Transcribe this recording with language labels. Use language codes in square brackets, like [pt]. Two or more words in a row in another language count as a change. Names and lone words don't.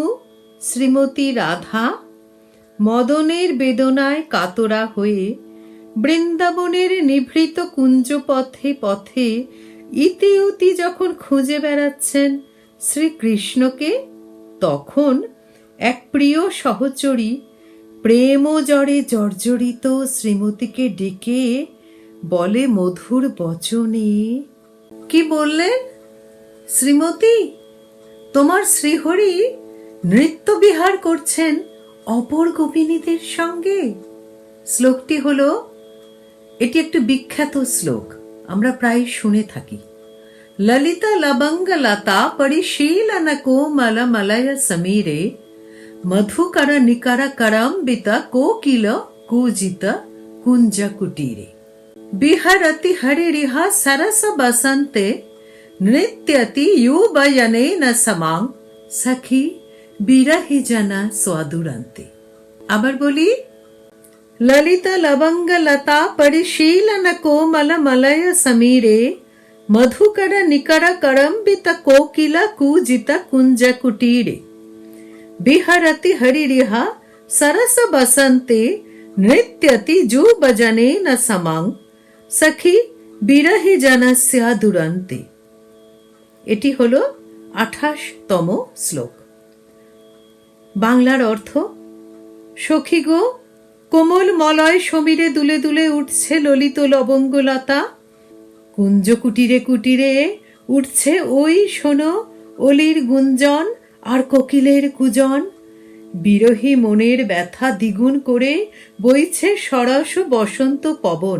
[bn] শ্রীমতী রাধা মদনের বেদনায় কাতরা হয়ে বৃন্দাবনের নিভৃত কুঞ্জপথে পথে ইতিউতি যখন খুঁজে বেড়াচ্ছেন শ্রীকৃষ্ণকে, তখন এক প্রিয় সহচরী প্রেম জড়ে জর্জরিত শ্রীমতীকে ডেকে বলে মধুর বচনে, কি বললেন? শ্রীমতী, তোমার শ্রীহরি নৃত্য বিহার করছেন অপর গোপিনীদের সঙ্গে। শ্লোকটি হলো, এটি একটি বিখ্যাত শ্লোক, আমরা প্রায় শুনে থাকি। [sa] ललित लबंग लता परिशीलन कोमल मलय समीरे मधुकर निकर करम्बित कोकिल कूजित कुंज कुटीरे बिहरति हरिरिह सरस बसंते नृत्यति युवयनेन समां सखी बिरहि जना स्वादुरन्ते। [bn] আবার বলি, [sa] ललित लबंग लता परिशीलन कोमल मलय समीरे मधुकर निकर करम्बित कोकिल कूजित कुंज कुटीरे बिहरति हरिरिह सरस बसंते नृत्यति जुबजनेन समां सखी বিরহি জনস্যা দুরন্তে। [bn] এটি হলো 28তম শ্লোক। বাংলার অর্থ, সখী গো, কোমল মলয় সমীরে দুলে দুলে উঠছে ললিত লবঙ্গলতা, কুঞ্জ কুটিরে কুটিরে উঠছে ওই শোনো অলির গুঞ্জন আর কোকিলের কুজন, বিরহী মনের ব্যথা দ্বিগুণ করে বইছে সরস বসন্ত পবন।